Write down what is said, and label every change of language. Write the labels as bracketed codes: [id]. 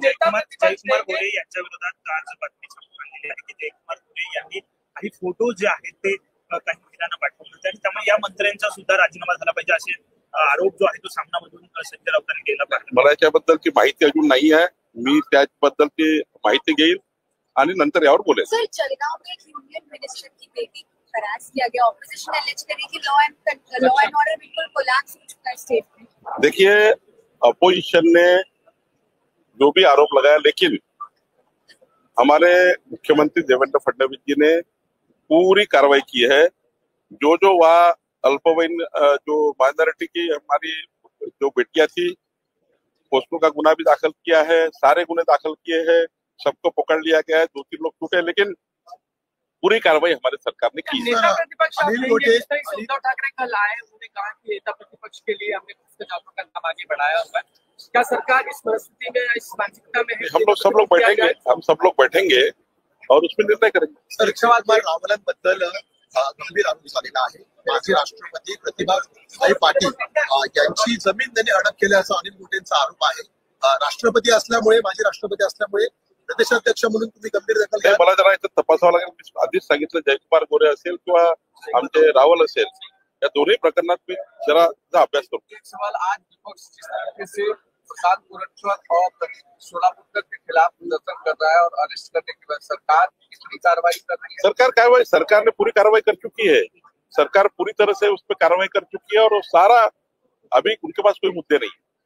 [mr] जयकुमार गोरे यांच्या विरोधात आज बातमी समोर आलेली आहे की जयकुमार गोरे यांनी काही फोटो जे आहेत ते काही महिलांना पाठवले होते आणि त्यामुळे या मंत्र्यांचा सुद्धा राजीनामा झाला पाहिजे असे आरोप जो आहे तो सामनामधून संजय राऊतांनी केला पाहिजे। मला याच्याबद्दलची माहिती अजून नाही आहे, मी त्याबद्दलची माहिती घेईल आणि नंतर यावर बोलेल। [hi] सर, जलगांव में यूनियन मिनिस्टर की बेटी हरास किया गया, ऑपोजिशन एलिज करी कि लॉ एंड ऑर्डर बिल्कुल कोलैप्स हो चुका है स्टेट में। देखिए, अपोजिशन ने जो भी आरोप लगाया, लेकिन हमारे मुख्यमंत्री देवेंद्र फडणवीस जी ने पूरी कार्रवाई की है। जो वहाँ अल्पवयीन जो माइनॉरिटी की हमारी जो बेटियां थी, उसको का गुना भी दाखिल किया है, सारे गुने दाखिल किए हैं, सबको पकड़ लिया गया है। 2-3 लोग छूटे, लेकिन पूरी कार्रवाई हमारे सरकार ने की है। नेता प्रतिपक्ष अनिल आप गोटे- कहेंगे, उद्धव ठाकरे कल आए, उन्होंने कहा कि नेता प्रतिपक्ष के लिए हमने भ्रष्टाचार का काम आगे बढ़ाया हुआ है। क्या सरकार इस परिस्थिति में, इस मानसिकता में है? हम सब लोग बैठेंगे, हम सब लोग बैठेंगे और उसमें निर्णय करेंगे। [mr] सर, कुमार रावलांबद्दल गंभीर आरोप झालेला आहे. माजी राष्ट्रपती प्रतिभाताई पाटील यांची जमीन त्यांनी हडप केल्याचा अनिल गोटेंचा आरोप आहे. राष्ट्रपती असल्यामुळे, माजी राष्ट्रपती असल्यामुळे प्रदेशाध्यक्ष म्हणून तुम्ही गंभीर दखल नाही, घ्या. मला जरा इथं तपासावं लागेल. मी आधीच सांगितलं, जयकुमार गोरे असेल किंवा आमचे रावल असेल, या दोन्ही प्रकरणात मी जरा अभ्यास करतो. [hi] एक सवाल, आज विपक्ष जिस तरीके से प्रसाद गोरखनाथ और सोलापुर के खिलाफ प्रदर्शन कर रहा है और अरेस्ट करने के बाद सरकार कितनी कार्रवाई कर रही है? सरकार ने पूरी कार्रवाई कर चुकी है. सरकार पूरी तरह से उस पर कार्रवाई कर चुकी है और वो सारा, अभी उनके पास कोई मुद्दे नहीं.